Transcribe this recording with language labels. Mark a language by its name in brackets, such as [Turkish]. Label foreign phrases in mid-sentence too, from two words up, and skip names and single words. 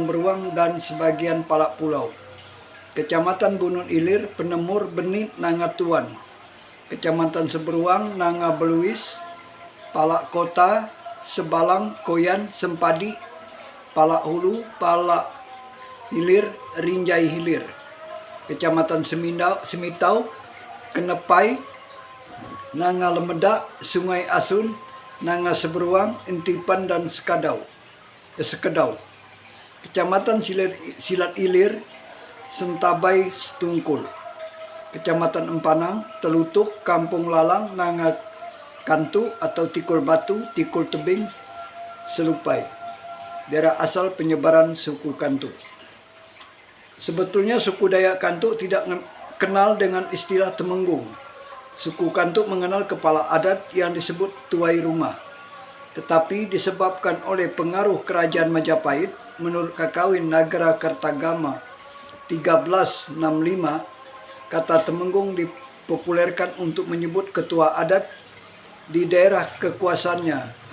[Indonesian] Beruang, dan sebagian Palak Pulau, Kecamatan Bunun Ilir, Penemur, Benit, Nanga Tuan, Kecamatan Seberuang, Nanga Beluis, Palak Kota, Sebalang, Koyan, Sempadi, Palak Hulu, Palak Hilir, Rinjai Hilir, Kecamatan Semitau, Kenepai, Nanga Lemedak, Sungai Asun, Nanga Seberuang, Intipan, dan Sekedau, Kecamatan Silat Ilir, Sentabai, Setungkul, Kecamatan Empanang, Telutuk, Kampung Lalang, Nanga Kantuk atau Tikul Batu, Tikul Tebing, Selupai. Daerah asal penyebaran suku Kantuk. Sebetulnya suku Dayak Kantuk tidak kenal dengan istilah Temenggung. Suku Kantuk mengenal kepala adat yang disebut tuai rumah. Tetapi disebabkan oleh pengaruh kerajaan Majapahit, menurut Kakawin Nagara Kertagama 1365, kata Temenggung dipopulerkan untuk menyebut ketua adat di daerah kekuasaannya.